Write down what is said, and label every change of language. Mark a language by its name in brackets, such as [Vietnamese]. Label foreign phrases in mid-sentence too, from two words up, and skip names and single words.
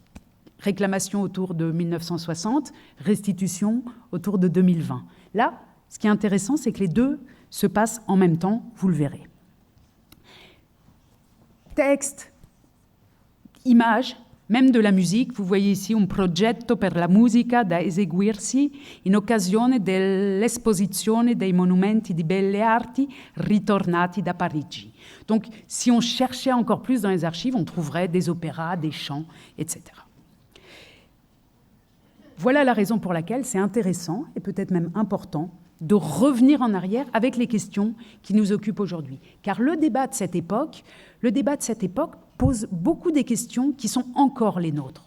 [French] Réclamation autour de 1960, restitution autour de 2020. Là, ce qui est intéressant, c'est que les deux se passent en même temps, vous le verrez. Texte, image, même de la musique, vous voyez ici [Italian] un progetto per la musica da eseguirsi in occasione dell'esposizione dei monumenti di belle arti ritornati da Parigi. [French] Donc, si on cherchait encore plus dans les archives, on trouverait des opéras, des chants, etc. Voilà la raison pour laquelle c'est intéressant et peut-être même important de revenir en arrière avec les questions qui nous occupent aujourd'hui. Car le débat de cette époque pose beaucoup des questions qui sont encore les nôtres.